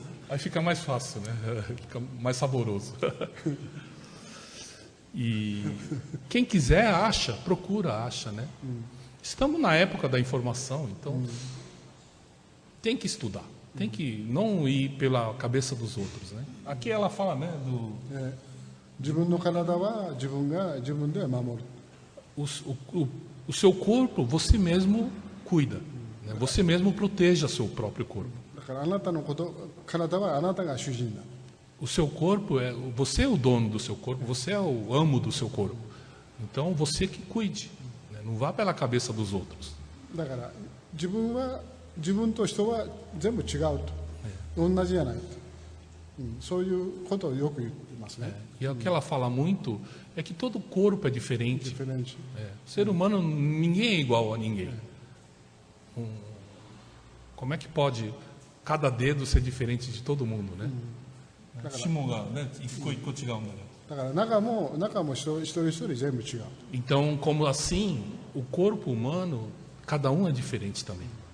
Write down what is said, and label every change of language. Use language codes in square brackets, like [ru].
[pt] Aí fica mais fácil, né? Fica mais saboroso. E quem quiser acha, procura, acha, né? Estamos na época da informação, então tem que estudar, tem que não ir pela cabeça dos outros, né? Aqui ela fala, né, do [ja] 自分の体は自分が自分で守る。 [pt] o seu corpo, você mesmo cuida, né? Você mesmo proteja seu próprio corpo. [ja] だからあなたの体はあなたが主人だ。 [pt] O seu corpo você é o dono do seu corpo, você é o amo do seu corpo. Então você que cuide, né? Não vá pela cabeça dos outros. [ja] だから自分と人は全部違うと、同じじゃないと、そういうことをよく言ってますね。 [pt] E o que ela fala muito é que todo corpo é diferente. ディフェレンシ O ser humano, ninguém é igual a ninguém. Como é que pode cada dedo ser diferente de todo mundo, né? [ja] 指紋がね、一個一個違うんだけど。だから中も一人一人全部違う。 [pt] Então, como assim, o corpo humano, cada um é diferente também.